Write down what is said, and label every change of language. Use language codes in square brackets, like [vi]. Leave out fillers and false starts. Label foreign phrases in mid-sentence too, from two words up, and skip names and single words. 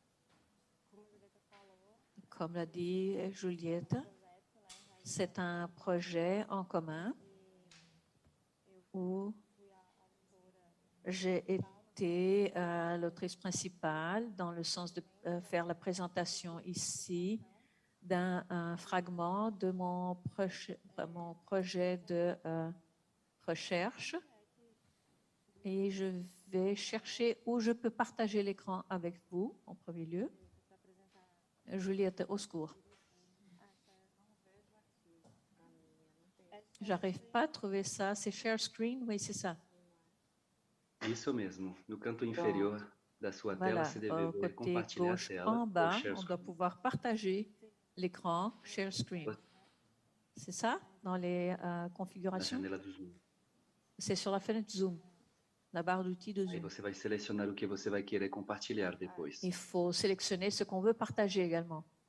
[fr] Comme l'a dit Juliette, c'est un projet en commun où j'ai été l'autrice principale dans le sens de faire la présentation ici d'un fragment de mon projet de recherche. Et je vais chercher où je peux partager l'écran avec vous, en premier lieu. Juliette, au secours. J'arrive pas à trouver ça. C'est [en] share screen? [fr] Oui, c'est ça. [pt] Isso mesmo. No canto inferior da sua tela, você deve [fr] Au [pt] ver [fr] côté [pt] compartilhar a [fr] gauche [pt] tela [fr] en [pt] ou [fr] bas, [en] share [fr] on doit [en] screen. [fr] pouvoir partager l'écran, [en] share screen. [fr] C'est ça, dans les [pt] Na [fr] configurations? [pt] janela do Zoom. [fr] C'est sur la fenêtre Zoom, la barre d'outils de [pt] Aí [fr] Zoom. [pt] você vai selecionar o que você vai querer compartilhar depois. [fr] Il faut sélectionner ce qu'on veut partager également.